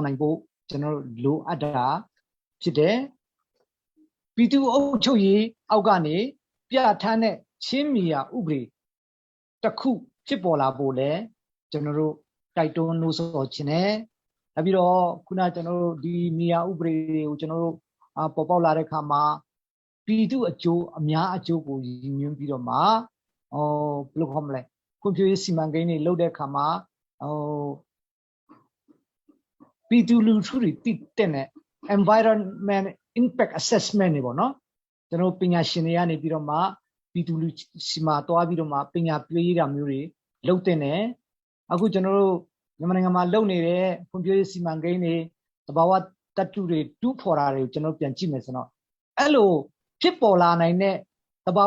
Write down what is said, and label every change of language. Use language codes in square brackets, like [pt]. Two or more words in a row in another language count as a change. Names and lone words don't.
[my] နိုင်ဖို့ကျွန်တော်တို့လိုအပ်တာဖြစ်တယ်ပြည်သူအုပ်ချုပ်ရေးအောက်ကနေပြဋ္ဌာန်းတဲ့ချင်းမြေယာဥပဒေတစ်ခုဖြစ်ပေါ်လာဖို့လဲကျွန်တော်တို့တိုက်တွန်းလို့ဆိုချင်တယ်နောက်ပြီးတော့ခုနကျွန်တော်တို့ဒီမြေယာဥပဒေကိုကျွန်တော်တို့ပေါ်ပေါက်လာတဲ့အခါမှာပြည်သူအကျိုးအများအကျိုးကိုရည်ညွှန်းပြီးတော့မှဘယ်လိုခေါ်မလဲဖွံ့ဖြိုးရေးစီမံကိန်းတွေလုပ်တဲ့အခါမှာ ပြည်သူလူထုတွေတည်တဲ့ [en] environment impact assessment [my] တွေပေါ့နော်ကျွန်တော်ပညာရှင်တွေကနေပြီးတော့မှပြည်သူလူစီမှာတွားပြီးတော့မှပညာပေးတာမျိုးတွေလုပ်တဲ့နဲ့အခုကျွန်တော်တို့မြန်မာနိုင်ငံမှာလုပ်နေတဲ့ဖွံ့ဖြိုးရေးစီမံကိန်းတွေသဘာဝတတုတွေတူးဖော်တာတွေကိုကျွန်တော်ပြန်ကြည့်မယ်ဆိုတော့အဲ့လိုဖြစ်ပေါ်လာနိုင်တဲ့သဘာဝ